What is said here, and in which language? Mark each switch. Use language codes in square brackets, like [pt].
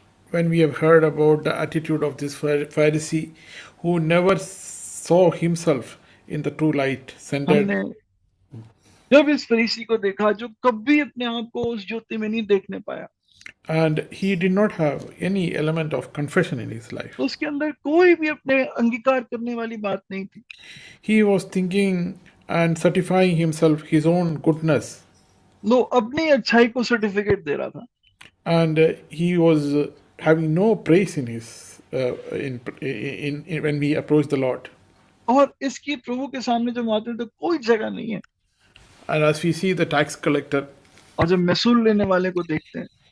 [en] When we have heard about the attitude of this Pharisee who never saw himself in the true light, centered, [hi] हमने जब इस फरीसी को देखा जो कभी अपने आप को उस ज्योति में नहीं देखने पाया, [en] and he did not have any element of confession in his life. [hi] उसके अंदर कोई भी अपने अंगीकार करने वाली बात नहीं थी। [en] He was thinking and certifying himself his own goodness, [hi] वो अपनी अच्छाई को सर्टिफिकेट दे रहा था [en] and he was having no praise in his in when we approach the Lord. [hi] और इसकी प्रभु के सामने जब आते हैं तो कोई जगह नहीं है। [en] And as we see the tax collector, [hi] और जब महसूल लेने वाले को देखते हैं,